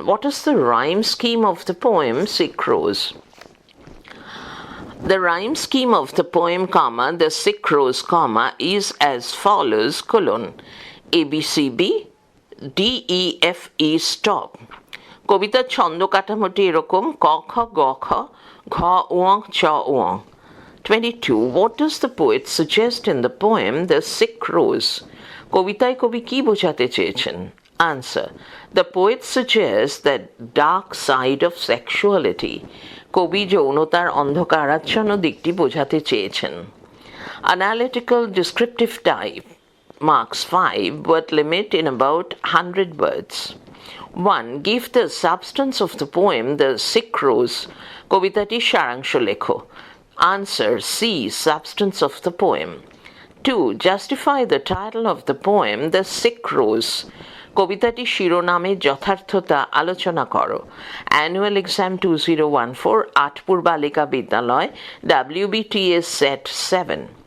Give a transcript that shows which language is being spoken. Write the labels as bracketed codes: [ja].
[en] What is the rhyme scheme of the poem Sick Rose? The rhyme scheme of the poem, the Sick Rose, is as follows, ABCB, DEFE, stop. [bn] কবিতার ছন্দ কাঠামোটি এরকম ক খ গ খ ঘ ঙ চ ঙ। 22. [en] What does the poet suggest in the poem The Sick Rose? [bn] কবিতায় কবি কি বোঝাতে চেয়েছেন? [en] Answer. The poet suggests that dark side of sexuality. [bn] কবি যৌনতার অন্ধকারাচ্ছন্ন দিকটি বোঝাতে চেয়েছেন। [en] Analytical descriptive type. Marks 5. Word limit in about 100 words. 1. Give the substance of the poem The Sick Rose. [bn] কবিতাটির সারাংশ লেখো। [en] Answer. C. Substance of the poem. 2. Justify the title of the poem The Sick Rose. [bn] কবিতাটির শিরোনামের যথার্থতা আলোচনা করো। [en] Annual exam 2014, Atpur বালিকা বিদ্যালয়, WBTS Set 7.